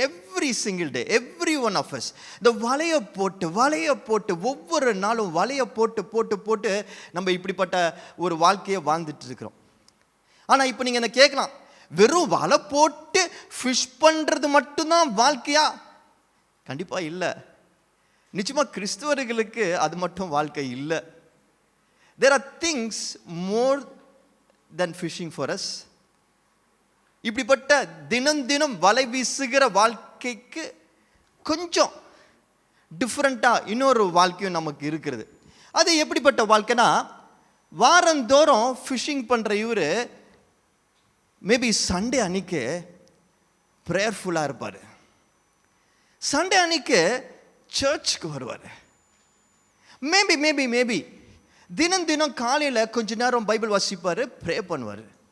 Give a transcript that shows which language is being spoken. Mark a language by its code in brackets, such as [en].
[en] Every single day, every one of us. [ta] இந்த வலையை போட்டு ஒவ்வொரு நாளும் வலையை போட்டு நம்ம இப்படிப்பட்ட ஒரு வாழ்க்கையை வாழ்ந்துட்டு இருக்கிறோம். ஆனால் இப்போ நீங்கள் என்ன கேட்கலாம், வெறும் வலை போட்டு ஃபிஷ் பண்ணுறது மட்டும்தான் வாழ்க்கையா? கண்டிப்பாக இல்லை. நிச்சயமாக கிறிஸ்தவர்களுக்கு அது மட்டும் வாழ்க்கை இல்லை. [en] There are things more than fishing for us. [ta] இப்படிப்பட்ட தினம் வலை வீசுகிற வாழ்க்கைக்கு கொஞ்சம் டிஃப்ரெண்ட்டாக இன்னொரு வாழ்க்கையும் நமக்கு இருக்கிறது. அது எப்படிப்பட்ட வாழ்க்கைனா, வாரந்தோறும் ஃபிஷிங் பண்ணுற இவர் மேபி சண்டே அன்னைக்கு ப்ரேயர்ஃபுல்லாக இருப்பார், சண்டே அன்னைக்கு சர்ச்சுக்கு வருவார், மேபி தினம் காலையில் கொஞ்ச நேரம் பைபிள் வாசிப்பார், ப்ரே பண்ணுவார்.